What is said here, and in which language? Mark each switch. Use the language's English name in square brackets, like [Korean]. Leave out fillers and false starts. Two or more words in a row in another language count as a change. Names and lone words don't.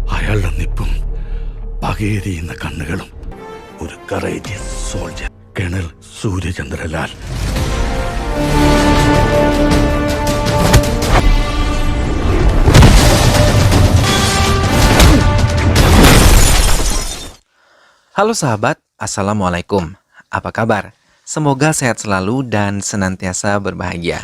[Malayalam] അയാളുടെ നിപ്പും പകയേറിയുന്ന കണ്ണുകളും ഒരു [English] courageous soldier [Malayalam] കേണൽ സൂര്യചന്ദ്രലാൽ. [Indonesian] Halo sahabat, Assalamualaikum. Apa kabar? Semoga sehat selalu dan senantiasa berbahagia.